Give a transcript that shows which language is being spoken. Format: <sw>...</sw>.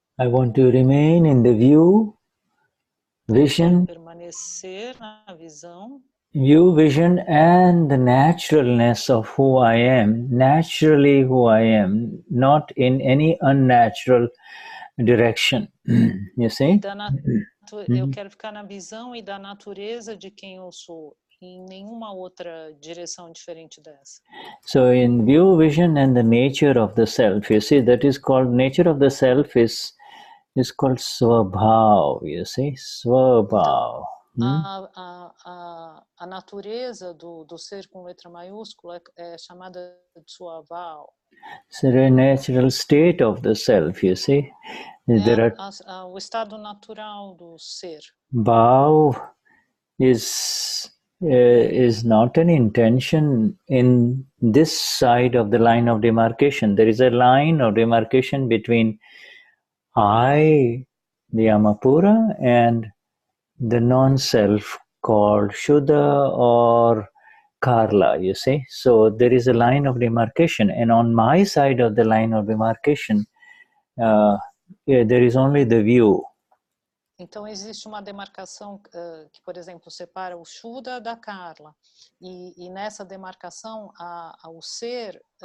<en>I want to remain in the view, vision,</en> <pt>permanecer na visão,</pt> <en>vision, and the naturalness of who I am, naturally who I am, not in any unnatural direction. You see?</en> <pt>Eu quero ficar na visão e da natureza de quem eu sou, em nenhuma outra direção diferente dessa.</pt> <en>So in view, vision, and the nature of the self, you see, that is called, nature of the self is called Swabhav, you see, Swabhav.</en> <pt>A natureza do ser com letra maiúscula é chamada de Swabhav.</pt> <en>It's a natural state of the self, you see.</en> <pt>O estado natural do ser.</pt> <en>Bhav is not an intention in this side of the line of demarcation. There is a line of demarcation between I, the Amapura, and the non-self called Shuddha or Carla, you see. So there is a line of demarcation, and on my side of the line of demarcation, there is only the view.</en> <pt>Então existe uma demarcação que, por exemplo, separa o Shuddha da Carla, e nessa demarcação o ser.</pt>